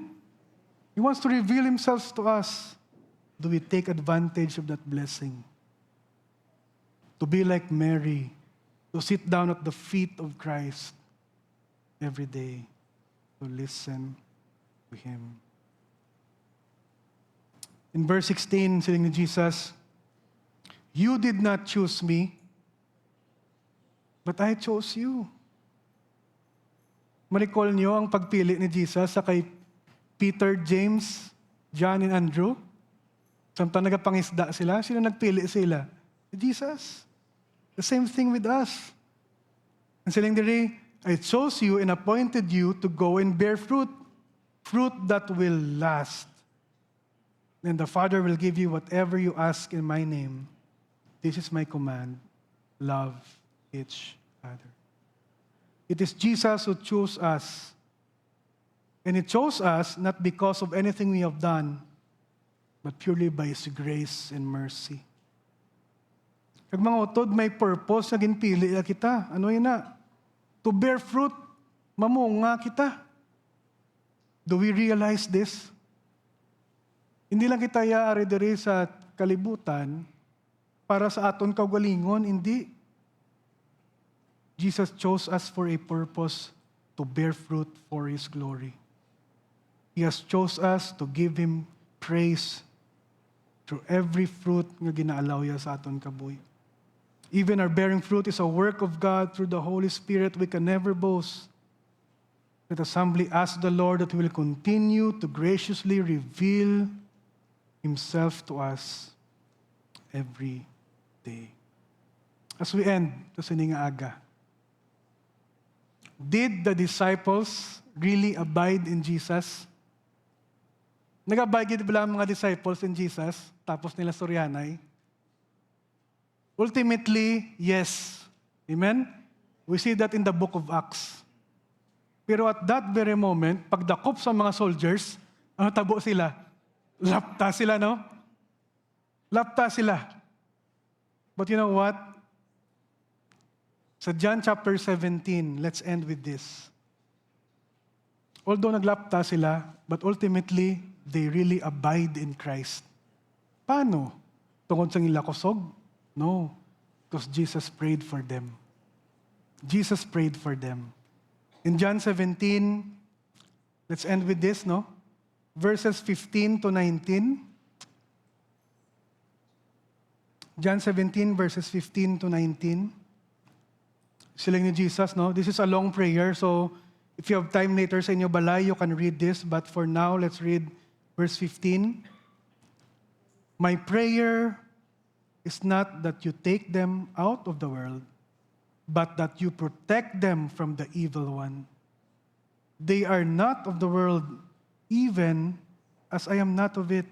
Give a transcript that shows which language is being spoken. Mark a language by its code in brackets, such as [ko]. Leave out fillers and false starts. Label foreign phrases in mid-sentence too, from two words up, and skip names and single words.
[en] He wants to reveal Himself to us. Do we take advantage of that blessing? To be like Mary, to sit down at the feet of Christ every day, to listen to Him. In verse 16, [hil] siling ni Jesus, [en] you did not choose me, but I chose you. [hil] Ma-recall niyo ang pagpili ni Jesus sa kay Peter, James, John, and Andrew? Samtang nagapangisda sila, sino nagpili sila? [en] Jesus. The same thing with us. [hil] And siling diri, [en] I chose you and appointed you to go and bear fruit, fruit that will last. Then the Father will give you whatever you ask in my name. This is my command. Love each other. It is Jesus who chose us. And He chose us not because of anything we have done, but purely by His grace and mercy. [hil] Kag mga utod, may purpose na ginpili na kita. Ano yun na? [en] To bear fruit, [hil] mamunga kita. [en] Do we realize this? [hil] Hindi lang kita yaari diri sa kalibutan para sa aton kaugalingon, hindi. [en] Jesus chose us for a purpose to bear fruit for His glory. He has chose us to give Him praise through every fruit [hil] nga ginaalaw ya sa aton kabuhi. [en] Even our bearing fruit is a work of God through the Holy Spirit. We can never boast. Let us humbly ask the Lord that He will continue to graciously reveal Himself to us every day. As we end, [hil] ito sining aga. [en] Did the disciples really abide in Jesus? [hil] Nag-abide ba ang mga [en] disciples in Jesus, [hil] tapos nila suryanay? [en] Ultimately, yes. Amen? We see that in the book of Acts. Pero at that very moment, [hil] pagdakop sa mga soldiers, ano tabo sila? Lapta sila, no? Lapta sila. [en] But you know what? Sa John chapter 17, let's end with this. [hil] Although naglapta sila, [en] but ultimately, they really abide in Christ. [hil] Paano? Tungod sa ila kusog? No. [en] Because Jesus prayed for them. Jesus prayed for them. In John 17, let's end with this, no? Verses 15 to 19. John 17, verses 15 to 19. [hil] Silang ni Jesus, no? [en] This is a long prayer, so if you have time later [hil] sa inyo balay, [en] you can read this. But for now, let's read verse 15. My prayer is not that you take them out of the world, but that you protect them from the evil one. They are not of the world, even as I am not of it.